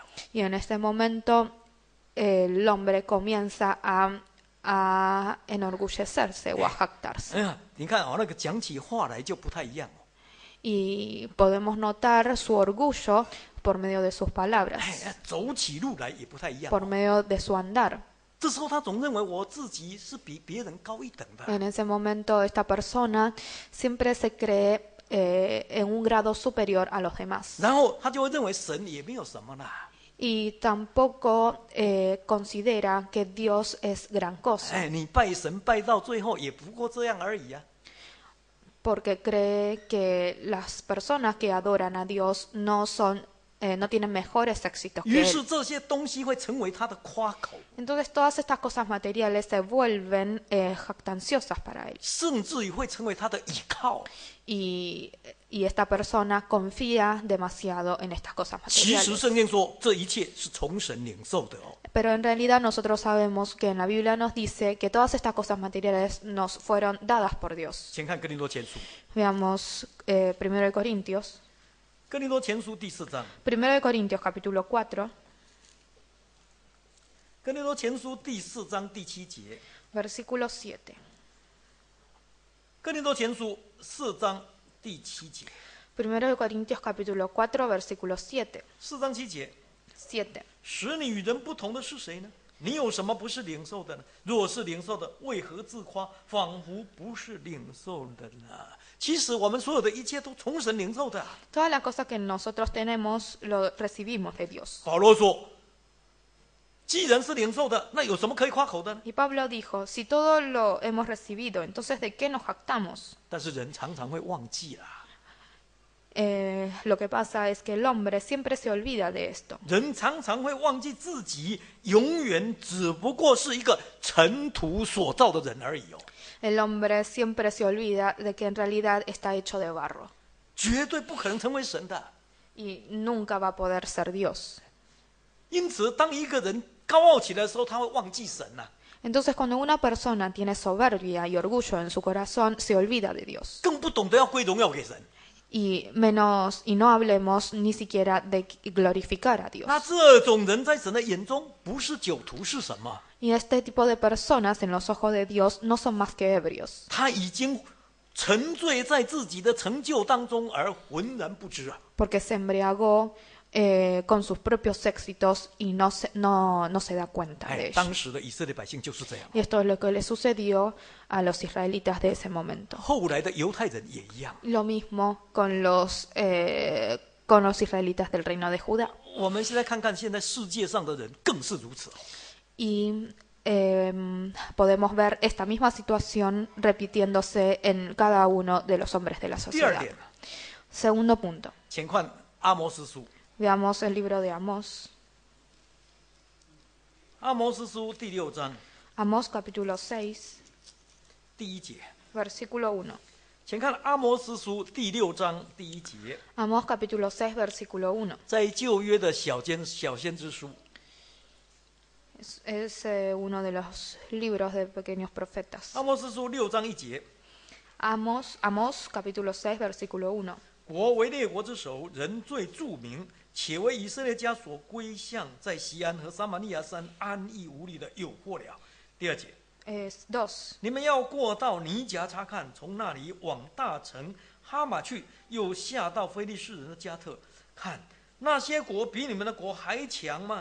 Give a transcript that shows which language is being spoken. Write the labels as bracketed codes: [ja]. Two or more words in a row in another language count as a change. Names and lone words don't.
[es] Y en este momento el hombre comienza a enorgullecerse o a jactarse. [zh] 哎呀，你看哦，那个讲起话来就不太一样哦。 [es] Y podemos notar su orgullo por medio de sus palabras, [zh] 哎，走起路来也不太一样。 [es] por medio de su andar. [zh] 这时候他总认为我自己是比别人高一等的。 [es] En ese momento esta persona siempre se cree en un grado superior a los demás. [zh] 然后他就会认为神也没有什么啦。 [es] Y tampoco considera que Dios es gran cosa, [zh] 哎，你拜神拜到最后也不过这样而已啊。 [es] porque cree que las personas que adoran a Dios no tienen mejores éxitos [zh] 于 [es] que [zh] 是 [es] él. [zh] 这些东西会成为他的夸口， [es] Entonces todas estas cosas materiales se vuelven jactanciosas para él. [zh] 甚至于会成为他的倚靠。 [es] Y esta persona confía demasiado en estas cosas [zh] 其实 [es] materiales. [zh] 圣经说这一切是从神领受的哦。 [es] Pero en realidad nosotros sabemos que en la Biblia nos dice que todas estas cosas materiales nos fueron dadas por Dios. [zh] 先看哥林多前书， [es] Veamos 1 de Corintios. [zh] 哥林多前书第4章， [es] 1 de Corintios capítulo 4, [zh] 哥林多前书第4章第7节， [es] versículo 7. [zh] 哥林多前书4章第7节 [es] 1 de Corintios capítulo 4, versículo 7. [zh] ，4 章7节， [es] 7. [zh] 使你与人不同的是谁呢？你有什么不是领受的呢？若是领受的，为何自夸，仿佛不是领受的呢？其实我们所有的一切都从神领受的。 [es] Todas las cosas que nosotros tenemos lo recibimos de Dios. [zh] 保罗说，既然是领受的，那有什么可以夸口的呢？ [es] Y Pablo dijo, si todo lo hemos recibido, entonces ¿de qué nos jactamos? [zh] 但是人常常会忘记啦， [es] Lo que pasa es que el hombre siempre se olvida de esto. [zh] 人常常会忘记自己永远只不过是一个尘土所造的人而已哦， [es] El hombre siempre se olvida de que en realidad está hecho de barro. [zh] 绝对不可能成为神的。 [es] y nunca va a poder ser Dios. [zh] 因此，当一个人高傲起来的时候，他会忘记神呐、 [es] Entonces, cuando una persona tiene soberbia y orgullo en su corazón, se olvida de Dios. [zh] 更不懂得要归荣耀给神。 [es] Y no hablemos ni siquiera de glorificar a Dios. [zh] 那这种人在神的眼中不是酒徒是什么？ [es] Y este tipo de personas en los ojos de Dios no son más que ebrios, [zh] 他已经沉醉在自己的成就当中而浑然不知啊！ [es] porque se embriagó con sus propios éxitos y no se da cuenta de 哎， ello. [zh] 当时的以色列百姓就是这样， [es] Y esto es lo que le sucedió a los israelitas de ese momento. [zh] 后来的犹太人也一样。 [es] Lo mismo con los israelitas del reino de Judá. [zh] 我们现在看看现在世界上的人更是如此。 [es] Y podemos ver esta misma situación repitiéndose en cada uno de los hombres de la [zh] 第二 [es] sociedad. [zh] 点， [es] Segundo punto. [zh] 请看阿摩司书， [es] Veamos el libro de Amós. [zh] 阿摩司书第6章 [es] Amós capítulo 6, [zh] 第1节， [es] versículo 1. [zh] 请看阿摩司书第6章第1节， [es] Amós capítulo 6, versículo 1. [zh] 在旧约的小先知书， [es] Es uno de los libros de pequeños profetas. [zh] 阿摩司书6章1节， [es] Amós capítulo 6, versículo 1. [zh] 国为列国之首，人最著名，且为以色列家所归向，在西安和撒玛利亚山安逸无虑的诱惑了。第2节， [es] Es 2. [zh] 你们要过到尼甲查看，从那里往大城哈马去，又下到非利士人的加特，看那些国比你们的国还强吗？